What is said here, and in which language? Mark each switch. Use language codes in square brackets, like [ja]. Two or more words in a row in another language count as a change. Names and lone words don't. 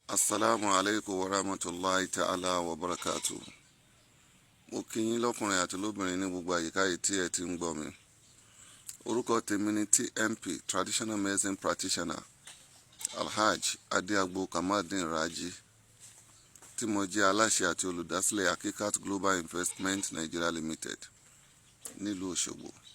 [ar] السلام عليكم ورحمة الله تعالى وبركاته. [yo] Mo kí yín lọ́kùnrin àti lóbìnrin ní gbogbo àyíká yìí tí ẹ ti ń gbọ́ mi. Orúkọ tèmi ni TMP, [en] Traditional Medicine Practitioner, [yo] Alhaj Adéagbo Kamaldeen Raji, tí mo jẹ́ aláṣẹ àti olùdásílẹ̀ Hakikat Global Investment Nigeria Limited nílùú Òṣogbo.